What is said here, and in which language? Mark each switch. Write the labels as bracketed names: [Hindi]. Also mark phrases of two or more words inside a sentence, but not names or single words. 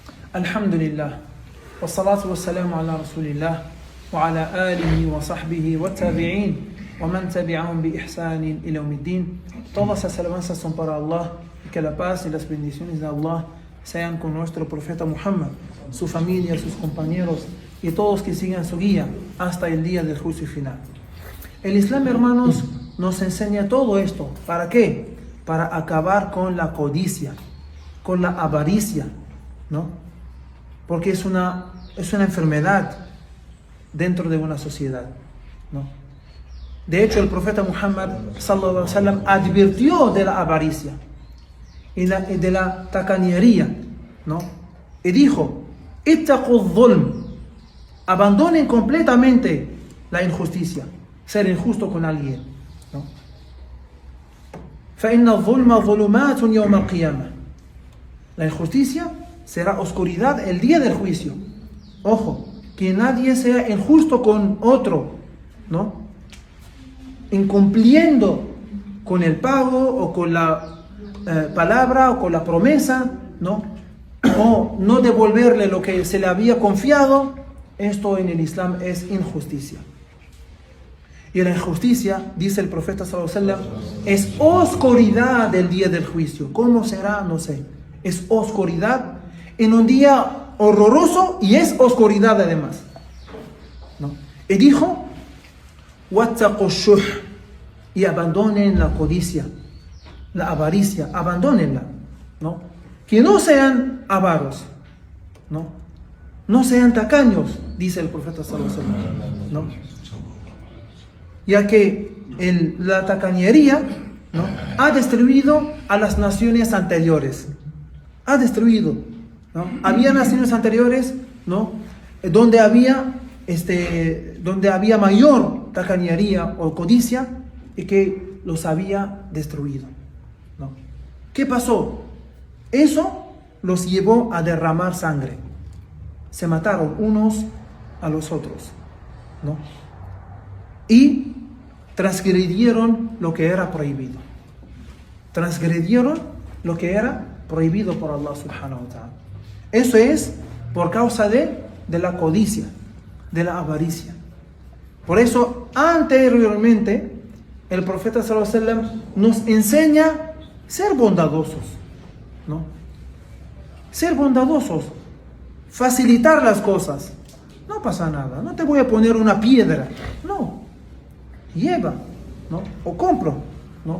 [Arabic] Alhamdulillah. والصلاة والسلام على رسول الله. وعلى آله وصحبه والتابعين. ومن تبعهم بإحسان إلى يوم الدين. [Spanish] Todas las alabanzas son para Allah. Y que la paz y las bendiciones de Allah sean con nuestro profeta Muhammad, su familia, sus compañeros y todos que sigan su guía hasta el día del juicio final. El Islam, hermanos, nos enseña todo esto. ¿Para qué? Para acabar con la codicia, con la avaricia, ¿no? Porque es una enfermedad dentro de una sociedad, ¿no? De hecho, el profeta Muhammad [Arabic] صلى الله عليه وسلم [Spanish] advirtió de la avaricia y de la tacañería, ¿no? Y dijo: [Arabic] اتقوا الظلم, [Spanish] abandonen completamente la injusticia, ser injusto con alguien, ¿no? [Arabic] فإن الظلم ظلمات يوم القيامة. [Spanish] La injusticia será oscuridad el día del juicio. Ojo, que nadie sea injusto con otro, ¿no? Incumpliendo con el pago o con la palabra o con la promesa, ¿no? O no devolverle lo que se le había confiado. Esto en el Islam es injusticia. Y la injusticia, dice el profeta [Arabic] صلى الله عليه وسلم, [Spanish] es oscuridad del día del juicio. ¿Cómo será? No sé. Es oscuridad en un día horroroso y es oscuridad además, ¿no? Y dijo: [Arabic] واتقوا الشح, [Spanish] y abandonen la codicia, la avaricia, abandónenla, ¿no? Que no sean avaros, ¿no? No sean tacaños, dice el profeta [Arabic] صلى الله عليه وسلم, [Spanish] ¿no? Ya que la tacañería, ¿no?, ha destruido a las naciones anteriores. Ha destruido, ¿no? Había naciones anteriores, ¿no?, donde había mayor tacañería o codicia y que los había destruido, ¿no? ¿Qué pasó? Eso los llevó a derramar sangre. Se mataron unos a los otros, ¿no? Y transgredieron lo que era prohibido. Transgredieron lo que era prohibido por Allah [Arabic] سبحانه وتعالى. [Spanish] Eso es por causa de la codicia, de la avaricia. Por eso, anteriormente, el profeta [Arabic] صلى الله عليه وسلم [Spanish] nos enseña a ser bondadosos, ¿no? Ser bondadosos, facilitar las cosas. No pasa nada, no te voy a poner una piedra, no. Lleva, ¿no? O compro, ¿no?